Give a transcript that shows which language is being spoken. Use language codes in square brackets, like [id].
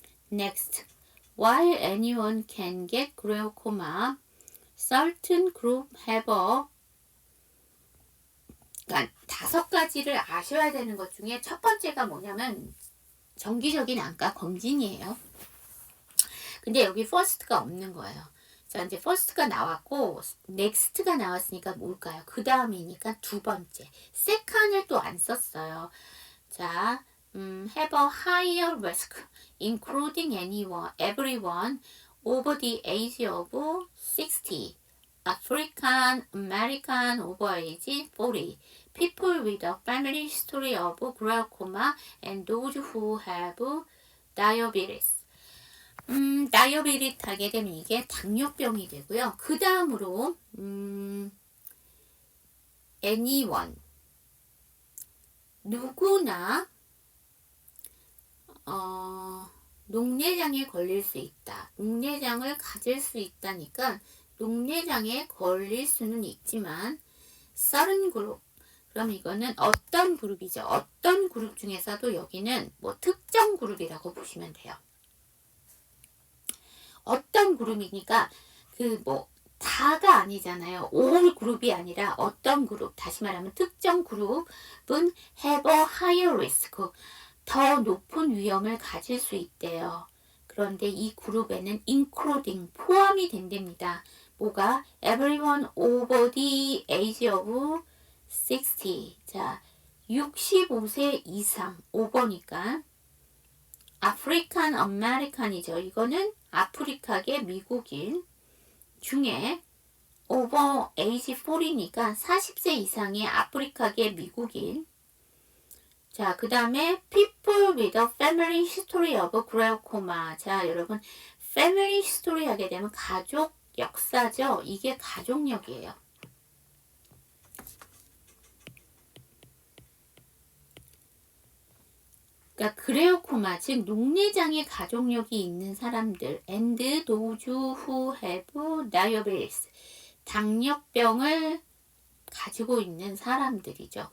[en] Next. While anyone can get glaucoma, certain group have a [ko] 그러니까 5가지를 아셔야 되는 것 중에 첫 번째가 뭐냐면 정기적인 안과 검진이에요. 근데 여기 first가 없는 거예요. 자, 이제 first가 나왔고 next가 나왔으니까 뭘까요? 그 다음이니까 두 번째. second을 또 안 썼어요. [en] 자, have a higher risk, including anyone, everyone over the age of 60. African American over age 40. People with a family history of glaucoma and those who have diabetes. [ko] 다이어베리스 하게 되면 이게 당뇨병이 되고요. 그 다음으로 anyone 누구나 녹내장에 걸릴 수 있다. 녹내장을 가질 수 있다니까 녹내장에 걸릴 수는 있지만 certain 그룹 그럼 이거는 어떤 그룹이죠. 어떤 그룹 중에서도 여기는 뭐 특정 그룹이라고 보시면 돼요. 어떤 그룹이니까 그 뭐 다가 아니잖아요. all 그룹이 아니라 어떤 그룹 다시 말하면 특정 그룹은 [en] have a higher risk [ko] 더 높은 위험을 가질 수 있대요. 그런데 이 그룹에는 including 포함이 된답니다. 뭐가? [en] everyone over the age of 60. [ko] 자, 65세 이상 over니까 아프리칸 아메리칸이죠. 이거는 아프리카계 미국인 중에 [en] over age 40 [ko] 니까 40세 이상의 아프리카계 미국인. [en] 자, 그 다음에 people with a family history of glaucoma. [ko] 자, 여러분 family history 하게 되면 가족 역사죠. 이게 가족력이에요. 그러니까 글레오코마 즉 녹내장의 가족력이 있는 사람들 [en] and those who have diabetes [ko] 당뇨병을 가지고 있는 사람들이죠.